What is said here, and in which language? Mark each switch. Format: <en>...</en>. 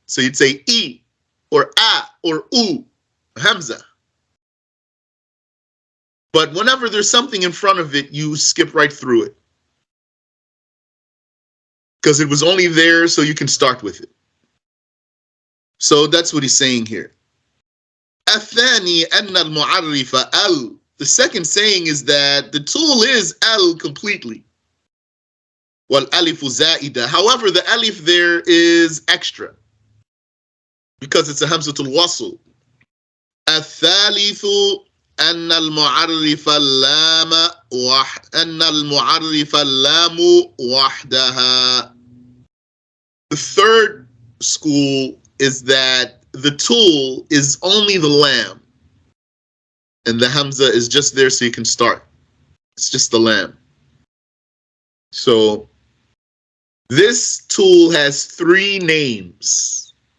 <en>So you'd say E or A or U, Hamza. But whenever there's something in front of it, you skip right through it. Because it was only there so you can start with it. So that's what he's saying here.</en> <ar>الثاني أن المعرف al.</ar> <en>The second saying is that the tool is al completely.</en> <ar>وَالْأَلِفُ زَائِدَةٌ.</ar> <en>However, the alif there is extra because it's a Hamzatul Wasl.</en> <ar>الثالث أن المعرف اللام أن المعرف اللام وحدها.</ar> <en>The third school is that the tool is only the lam, and the hamza is just there so you can start. It's just the lam. So this tool has three names.</en>